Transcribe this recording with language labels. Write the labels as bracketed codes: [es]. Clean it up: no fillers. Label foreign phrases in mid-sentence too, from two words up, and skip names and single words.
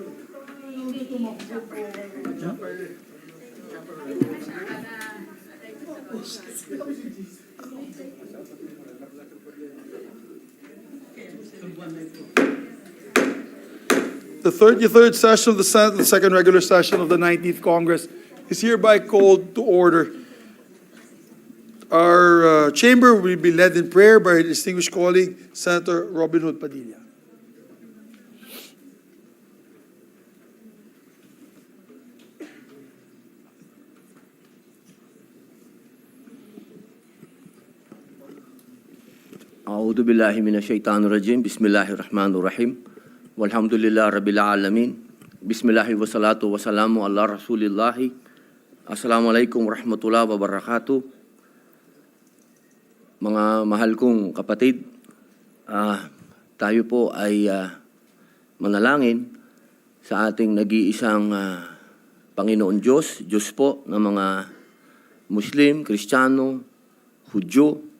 [en] The 33rd session of the Senate, the second regular session of the 19th Congress, is hereby called to order. Our chamber will be led in prayer by our distinguished colleague, Senator Robin Hood Padilla. [ar] أعوذ بالله من الشيطان الرجيم. بسم الله الرحمن الرحيم والحمد لله رب العالمين. بسم الله والصلاة والسلام على رسول الله. السلام عليكم ورحمة الله وبركاته. [tl] Mga mahal kong kapatid, tayo po ay manalangin sa ating nag-iisang Panginoon Diyos, Diyos po ng mga Muslim, Kristiyano, Hudyo.